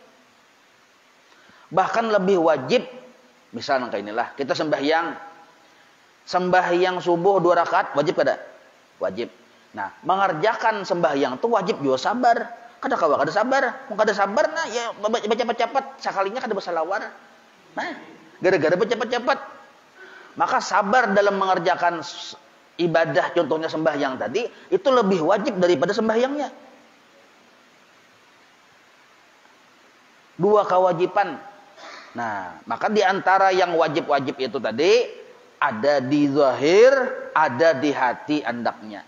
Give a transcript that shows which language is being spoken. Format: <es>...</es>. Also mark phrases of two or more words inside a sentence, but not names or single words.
<id>Bahkan lebih wajib, misalnya kayak inilah, kita sembahyang subuh 2 rakaat, wajib kada? Wajib. Nah, mengerjakan sembahyang itu wajib juga sabar.</id> <bjn>Kada sabar. Mau kada sabar, nah ya baca cepat-cepat, sekalinya kada bersalawar. Nah,</bjn> <id>gara-gara baca cepat-cepat. Maka sabar dalam mengerjakan ibadah, contohnya sembahyang tadi, itu lebih wajib daripada sembahyangnya. 2 kewajiban. Nah, maka di antara yang wajib-wajib itu tadi, ada di zahir, ada di hati andaknya.</id>